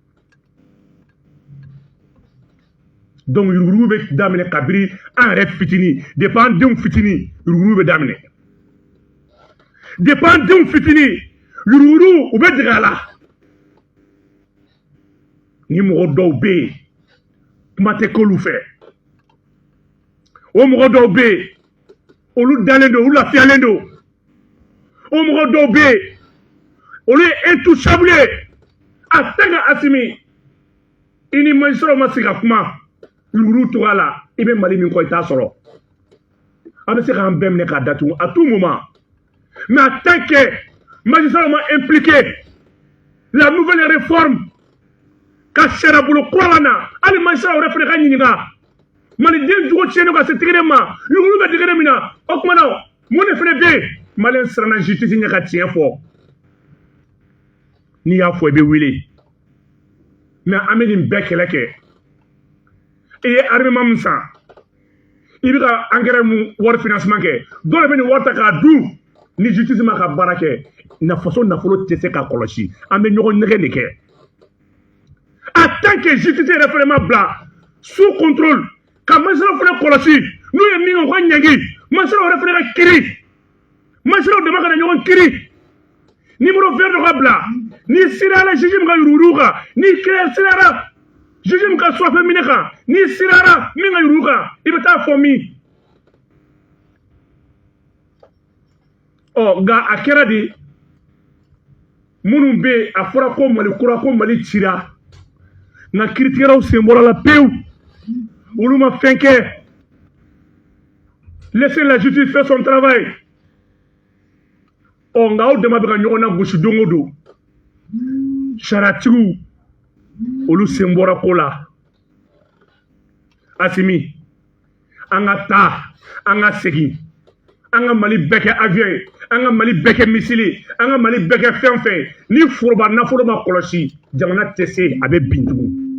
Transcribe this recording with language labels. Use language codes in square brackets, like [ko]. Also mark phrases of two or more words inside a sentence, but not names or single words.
[bm] donc yurugu bɛ daminɛ kabiri an yɛrɛ fitini depuis an denw fitini yurugu bɛ daminɛ depuis an denw fitini yurugu u bɛ dege a la ni mɔgɔ dɔw bɛ yen kuma tɛ k'olu fɛ o mɔgɔ dɔw bɛ yen olu dalen don olu lafiyalen don o mɔgɔ dɔw bɛ yen olu ye intouchable ye [fr] en tant que [bm] Assimi i ni magistrat ma se ka kuma yurugu togoya la i bɛ Mali min kɔ i t'a sɔrɔ a bɛ se k'an bɛɛ minɛ k'a datugu [fr] à tout moment mais en tant que magistrat [bm] ma [fr] impliqué la nouvelle réforme [bm] ka sariya bolo kura la na hali magistrat yɛrɛ fana ka ɲininka maliden jogo tiɲɛnen ka se tigɛrɛ ma yurugu bɛ tigɛrɛ min na o tuma na mun de fana bɛ yen maliyɛn siranna justice ɲɛ ka tiɲɛ fɔ n'i y'a fɔ i bɛ wele mais an bɛ nin bɛɛ kɛlɛ kɛ i ye armement min san i bɛ ka engrais mun wari financement kɛ dɔw de bɛ nin wari ta k'a dun ni justice ma ka baara kɛ faso nafolo tɛ se ka kɔlɔsi an bɛ ɲɔgɔn nɛgɛ de kɛ [fr] en tant que justice [bm] yɛrɛ fana ma bila [fr] sous contrôle [bm] ka magistrat fana kɔlɔsi n'u ye min kɛ u ka ɲɛngi magistrat yɛrɛ fana ka kiri magistrat dama ka na ɲɔgɔn kiri [fr] numéro vert [bm] dɔ ka bila ni sirara juge min ka yurugu kan ni sirara juge min ka surafɛn minɛ kan ni sirara min ka yurugu kan i bɛ taa fɔ min ɔ nka a kɛra de minnu bɛ yen a fɔra ko Mali kura ko Mali cira nka kiiritigɛlaw sen bɔra la pewu olu ma fɛn kɛ [fr] laissez la justice faire son travail [bm] ɔ nka aw dama bɛ ka ɲɔgɔn na gosi don o don sariyatigiw olu sen bɔra ko la Assimi an ka taa an ka segin an ka Mali bɛɛ kɛ avion ye an ka Mali bɛɛ kɛ missile an ka Mali bɛɛ kɛ fɛn fɛn ni foroba nafolo ma kɔlɔsi jamana tɛ se a bɛ bin tugun.